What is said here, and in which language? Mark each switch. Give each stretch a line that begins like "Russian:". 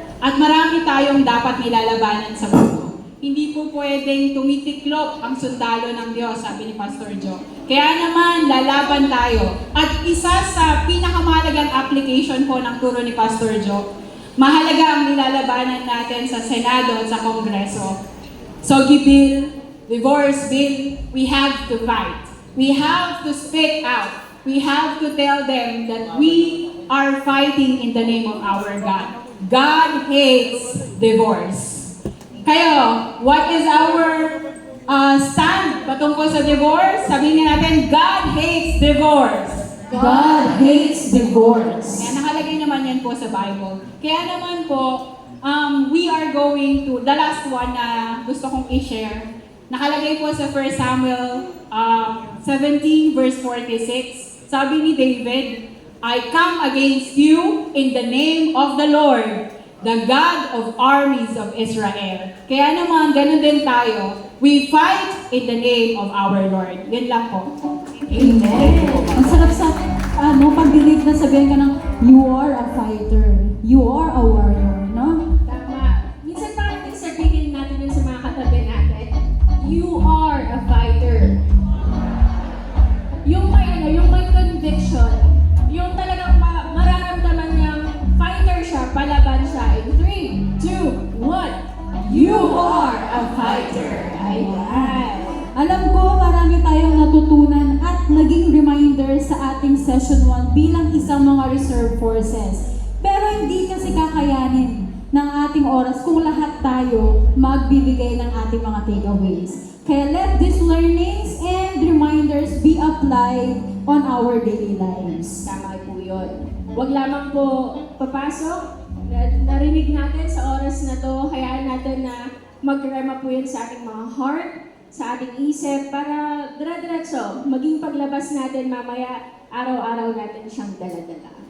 Filipino: At marami tayong dapat nilalabanan sa mundo. Hindi po pwedeng tumitiklop ang sundalo ng Diyos, sabi ni Pastor Joe. Kaya naman, lalaban tayo. At isa sa pinakamahalagang application po ng turo ni Pastor Joe, mahalaga ang nilalabanan natin sa Senado at sa Kongreso.
English: Sogi Bill, Divorce Bill, we have to fight. We have to speak out. We have to tell them that we are fighting in the name of our God. God hates divorce.
Filipino: Kayo,
English: what is our stand
Filipino: patungkol sa
English: divorce?
Filipino: Sabihin natin,
English: God hates divorce. God hates divorce. Kaya nakalagay naman yan po sa Bible. Kaya naman po, we are going to, the last one na gusto kong i-share, nakalagay po sa 1 Samuel 17 verse 46.
Filipino: Sabi ni David,
English: I come against you in the name of the Lord, the God of armies of Israel.
Filipino: Kaya naman, ganun din tayo.
English: We fight in the name of our Lord.
Filipino: Yan lang po. Amen. Ang sarap sa pag-delete na sabihin ka ng,
English: you are a fighter. You are a warrior, no?
Filipino: Tama. Minsan parang sabihin natin yun sa mga katabi natin,
English: you are a fighter.
Filipino: Yung may conviction, yung talagang mararamdaman niyang fighter siya, palaban siya.
English: In 3, 2, 1, you are a fighter. Ayan.
Filipino: Alam ko, marami tayong natutunan at naging reminder sa ating session 1 bilang isang mga reserve forces. Pero hindi kasi kakayanin ng ating oras kung lahat tayo magbibigay ng ating mga takeaways.
English: Kaya let these learnings and reminders be applied on our daily lives.
Filipino: Tama po yun. Huwag lamang po papasok. Narinig natin sa oras na to, hayaan natin na mag-rema po yun sa ating mga heart, sa ating isip, para dire-diretso, maging paglabas natin mamaya, araw-araw natin siyang dala-dala.